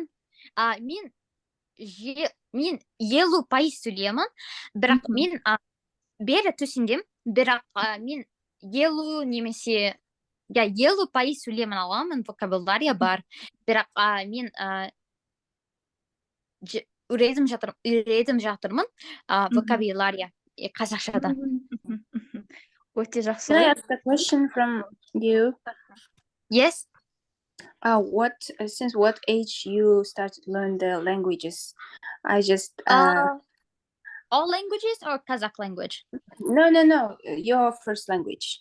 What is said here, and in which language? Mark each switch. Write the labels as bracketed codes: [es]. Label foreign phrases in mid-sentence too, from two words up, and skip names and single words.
[kk] Мен 50% сөйлеймін, бірақ мен бері түсіндім, бірақ мен 50 немесе 50% сөйлей аламын, вокабулария бар, бірақ мен үйретіп жатырмын вокабулария қазақшада. Өте жақсы. [en] Can I ask a question from you? Yes. Since what age you started to learn the languages? I just All languages or Kazakh language? No, your first language.